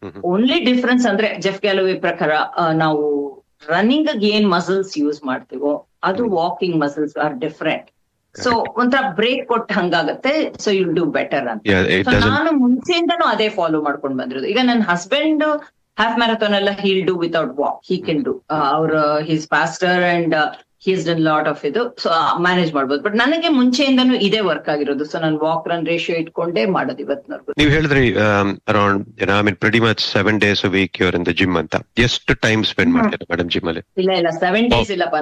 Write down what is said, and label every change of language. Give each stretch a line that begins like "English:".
Kannada: Only difference ಅಂದ್ರೆ Jeff ಗ್ಯಾಲೋವೆ ಪ್ರಕಾರ ನಾವು ರನ್ನಿಂಗ್ ಏನ್ ಮಸಲ್ಸ್ ಯೂಸ್ ಮಾಡ್ತೀವೋ ಅದು walking muscles are different. So ಒಂಥರ ಬ್ರೇಕ್ ಕೊಟ್ಟ ಹಂಗಾಗತ್ತೆ.
English: so you do better
Kannada: ಅಂತ. ನಾನು ಮುಂಚೆಯಿಂದನೂ ಅದೇ ಫಾಲೋ ಮಾಡ್ಕೊಂಡ್ ಬಂದಿರೋದು. ಈಗ ನನ್ನ ಹಸ್ಬೆಂಡ್ ಹಾಫ್ ಮ್ಯಾರಥಾನ್ ಎಲ್ಲ
English: he'll do without walk. He can do. He's faster and he's done lot of
Kannada: ಇದು. ಸೊ ಮ್ಯಾನೇಜ್ ಮಾಡ್ಬೋದು. ಬಟ್ ನನಗೆ ಮುಂಚೆಯಿಂದನೂ ಇದೇ ವರ್ಕ್ ಆಗಿರೋದು. ಸೊ ನಾನು ವಾಕ್ ರನ್ ರೇಷಿಯೋ ಇಟ್ಕೊಂಡೇ ಮಾಡೋದು ಇವತ್ತಿನವರೆಗೂ. ನೀವು ಹೇಳಿದ್ರಿ
English: around pretty much 7 days a week you're in the gym
Kannada: ಅಂತ. ಎಷ್ಟು ಟೈಮ್ ಸ್ಪೆಂಡ್ ಮಾಡ್ತೀರಾ ಮೇಡಮ್ ಜಿಮ್ ಅಲ್ಲಿ? ಇಲ್ಲ 7 days ಇಲ್ಲಪ್ಪ.